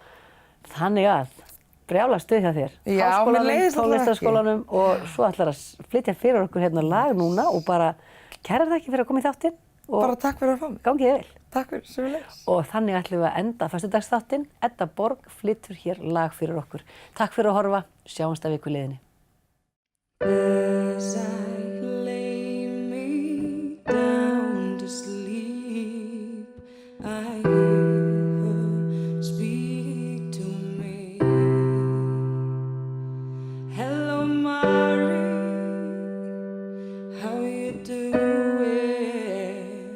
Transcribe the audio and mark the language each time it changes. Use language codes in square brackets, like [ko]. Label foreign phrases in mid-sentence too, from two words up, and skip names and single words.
[is] Þannig að brjála stuð hjá þér. Háskólanum, tónlistarskólanum og svo ætlar að flytja fyrir okkur hérna lag núna og bara kærar þakki fyrir að koma í þáttinn. Bara takk fyrir að fá mig. Gangi þér vel. Takk fyrir, sömuleiðis. Og þannig ætlum við að enda föstudagsþáttinn. Edda Borg flytur hér lag fyrir okkur. Takk fyrir að horfa. Sjáumst að viku liðinni. [en] As I lay me down to sleep, I hear her speak to me. Hello, Mary, how you doing?